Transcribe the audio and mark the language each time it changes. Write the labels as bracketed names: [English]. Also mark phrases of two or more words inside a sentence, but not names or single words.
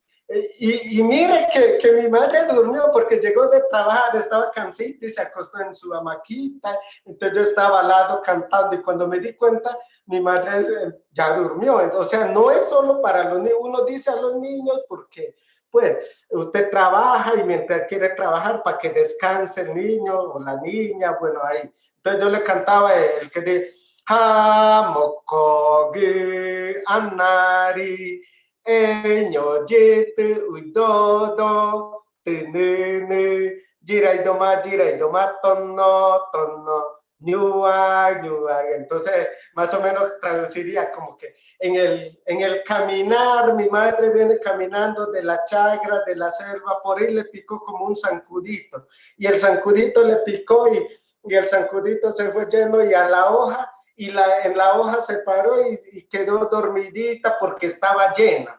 [Spanish] Y mire que mi madre durmió porque llegó de trabajar, estaba cansada y se acostó en su hamaquita, entonces yo estaba al lado cantando y cuando me di cuenta, mi madre ya durmió. O sea, no es solo para los niños, uno dice a los niños porque pues usted trabaja y mientras quiere trabajar para que descanse el niño o la niña, bueno, ahí. Entonces yo le cantaba el que dice, Hamokogi Anari, Eño, Yete, Uidodo, Tenene, Jirai Tono, Tono, Ñua, Ñua. Entonces, más o menos traduciría como que en el caminar, mi madre viene caminando de la chagra, de la selva, por ahí le picó como un zancudito. Y el zancudito le picó y el zancudito se fue lleno y a la hoja y en la hoja se paró y quedó dormidita porque estaba llena.